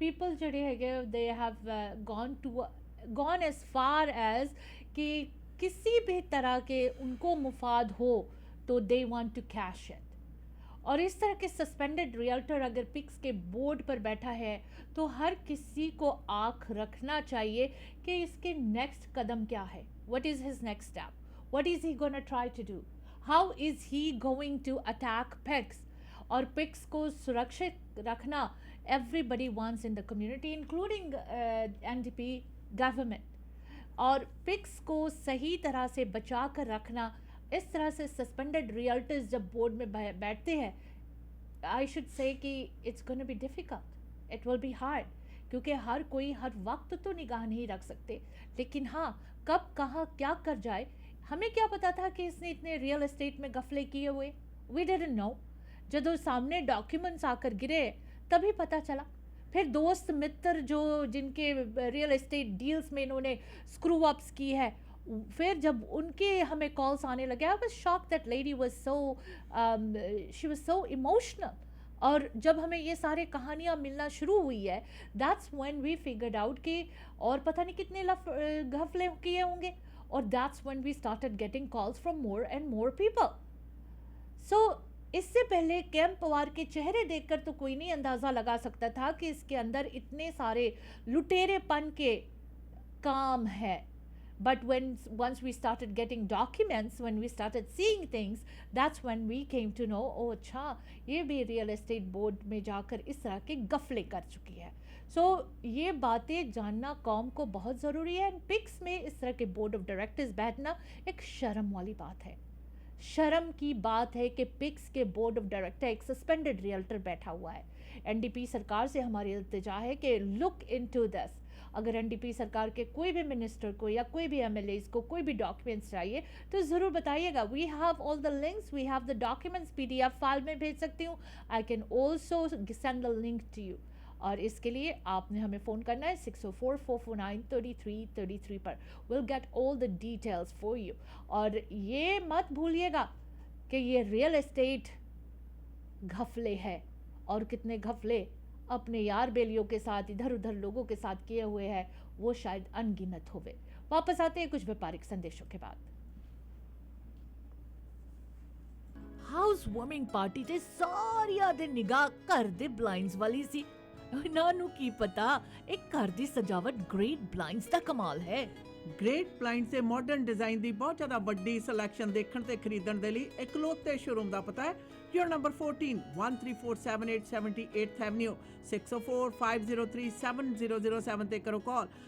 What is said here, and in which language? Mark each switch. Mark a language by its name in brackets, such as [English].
[English] People [Punjabi] ਜਿਹੜੇ ਹੈਗੇ [English] they have gone as far as [Hindi] कि किसी भी तरह के उनको मुफाद हो तो [English] they want to cash it. [Hindi] और इस तरह के सस्पेंडेड रियल्टर अगर पिक्स के बोर्ड पर बैठा है तो हर किसी को आँख रखना चाहिए कि इसके नेक्स्ट कदम क्या है. [English] What is his next step? What is he gonna try to do? How is he going to attack pigs? [Hindi] और पिग्स को सुरक्षित रखना [English] everybody wants in the community including NDP government. [Hindi] और पिग्स को सही तरह से बचा कर रखना, इस तरह से सस्पेंडेड रियल्टर्स जब बोर्ड में बैठते हैं, [English] I should say [Hindi] कि [English] it's gonna be difficult, it will be hard, [Hindi] क्योंकि हर कोई हर वक्त तो निगाह नहीं रख सकते, लेकिन हाँ कब कहाँ क्या कर जाए हमें क्या पता था कि इसने इतने रियल एस्टेट में गफले किए हुए. [English] We didn't know. [Hindi] जब सामने डॉक्यूमेंट्स आकर गिरे तभी पता चला. फिर दोस्त मित्र जो जिनके रियल एस्टेट डील्स में इन्होंने स्क्रू अप्स की है, फिर जब उनके हमें कॉल्स आने लगे, [English] I was shocked that lady was so she was so emotional. [Hindi] और जब हमें ये सारे कहानियाँ मिलना शुरू हुई है, [English] that's when we figured out [Hindi] कि और पता नहीं कितने घफले किए होंगे. [English] और that's when we started getting calls from more and more people. [Hindi] So इससे पहले कैम पवार के चेहरे देखकर तो कोई नहीं अंदाज़ा लगा सकता था कि इसके अंदर इतने सारे लुटेरेपन के काम है. [English] But once we started getting documents, when we started seeing things, that's when we came to know, oh [Hindi] अच्छा ये भी रियल एस्टेट बोर्ड में जाकर इस तरह के गफले कर चुकी है. सो ये बातें जानना कौम को बहुत ज़रूरी है. एंड पिक्स में इस तरह के बोर्ड ऑफ डायरेक्टर्स बैठना एक शर्म वाली बात है. शर्म की बात है कि पिक्स के बोर्ड ऑफ डायरेक्टर एक सस्पेंडेड रियल्टर बैठा हुआ है. एनडीपी सरकार से हमारी इल्तिजा है कि [English] Look into this. [Hindi] अगर एनडीपी सरकार के कोई भी मिनिस्टर को या कोई भी एमएलएस को कोई भी डॉक्यूमेंट्स चाहिए तो ज़रूर बताइएगा. [English] we have all the links, we have the documents, [Hindi] PDF file में भेज सकती हूँ. [English] I can also send the link to you. [Hindi] और इसके लिए आपने हमें फ़ोन करना है 604-449-3333 पर. [English] Will get all the details for you. [Hindi] और ये मत भूलिएगा कि ये रियल एस्टेट घफले है, और कितने घफले अपने यार बेलियों के साथ इधर उधर लोगों के साथ किए हुए हैं वो शायद अनगिनत होवे. वापस आते हैं कुछ व्यापारिक संदेशों के बाद. [Punjabi] ਹਾਊਸ ਵਾਰਮਿੰਗ ਪਾਰਟੀ ਤੇ ਸਾਰਿਆਂ ਦੇ ਨਿਗਾਹ ਘਰ ਦੇ ਬਲਾਈਂਡਸ ਵਾਲੀ ਸੀ। ਉਹਨਾਂ ਨੂੰ ਕੀ ਪਤਾ ਇਹ ਘਰ ਦੀ ਸਜਾਵਟ ਗ੍ਰੇਟ ਬਲਾਈਂਡਸ ਦਾ ਕਮਾਲ ਹੈ। ਗ੍ਰੇਟ ਬਲਾਈਂਡਸ ਦੇ ਮਾਡਰਨ ਡਿਜ਼ਾਈਨ ਦੀ ਬਹੁਤ ਜ਼ਿਆਦਾ ਵੱਡੀ ਸਿਲੈਕਸ਼ਨ ਦੇਖਣ ਤੇ ਖਰੀਦਣ ਦੇ ਲਈ ਇਕਲੌਤੇ ਸ਼ੋਰੂਮ ਦਾ ਪਤਾ ਹੈ ਯੂਰ ਨੰਬਰ 14 13478 78th Avenue 6045037007 ਤੇ ਕਰੋ ਕਾਲ।